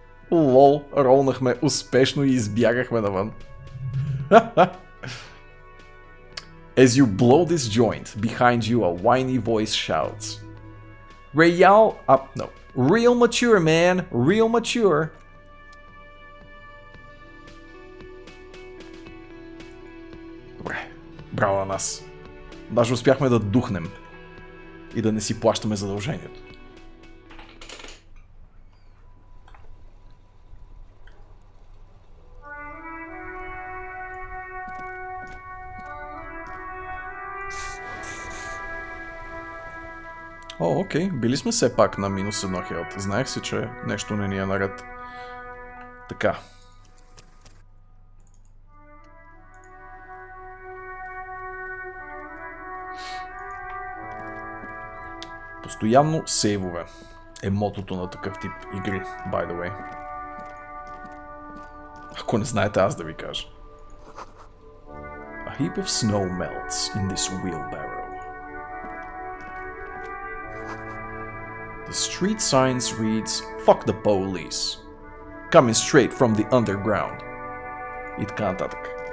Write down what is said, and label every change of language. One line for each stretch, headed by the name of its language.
Bulgarian: Лол, ролнахме успешно и избягахме навън.
English: As you blow this joint, behind you a whiny voice shouts. Real up, no. Real mature, man. Real mature.
Bulgarian: Добре, браво на нас. Даже успяхме да духнем и да не си плащаме задължението. О, окей, били сме все пак на минус 1 хелт. Знаех си, че нещо не ни е наред. Така. Постоянно сейвове е мотото на такъв тип игри,
English: by the way.
Bulgarian: Ако не знаете, аз да ви кажа.
English: A heap of snow melts in this wheelbarrow. The street signs reads, "Fuck the police. Coming straight from the underground."
Bulgarian: И така нататък.